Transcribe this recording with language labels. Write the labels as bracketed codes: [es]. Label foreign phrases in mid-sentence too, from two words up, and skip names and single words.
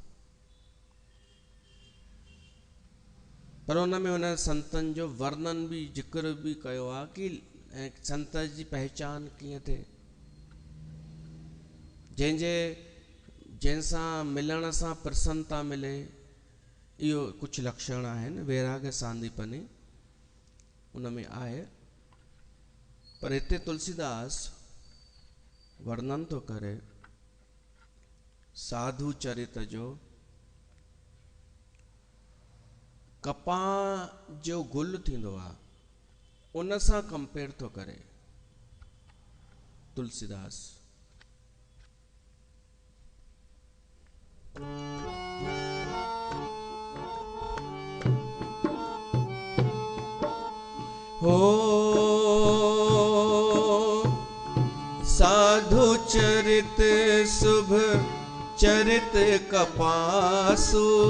[sd] पर उन में उन संतनि जो वर्णन बि, जिक्र बि कयो आहे कि संत जी पहचान कीअं थिए, जंहिंसां मिलण सां प्रसन्नता मिले। इहो कुझु लक्षण आहिनि वैराग्य सांदीपनी उन में आहे। पर हिते तुलसीदास वर्णन थो करे साधु चरित जो। कपां जो गुल थींदो आहे, उन सां कंपेयर थो करे तुलसीदास। [awa] हो साधु चरित शुभ चरित कपासु,